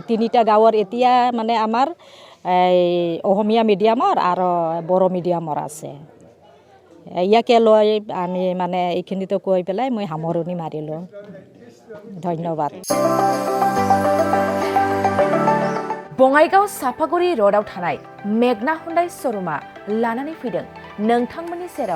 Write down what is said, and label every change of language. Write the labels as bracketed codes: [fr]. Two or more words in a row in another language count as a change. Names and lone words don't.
[as] 3টা গাঁৱৰ এতিয়া মানে আমাৰ অসমীয়া মিডিয়ামৰ আৰু বড়ো মিডিয়ামৰ আছে। ইয়াকে লৈ আমি মানে এইখিনিতো কৈ পেলাই মই সামৰণি মাৰিলোঁ। ধন্যবাদ। [brx] बङाइगाव सापागुरि र'डआव थानाय मेगना हुन्डाइ श'रुमा लानानै फैदों नोंथांमोननि सेराव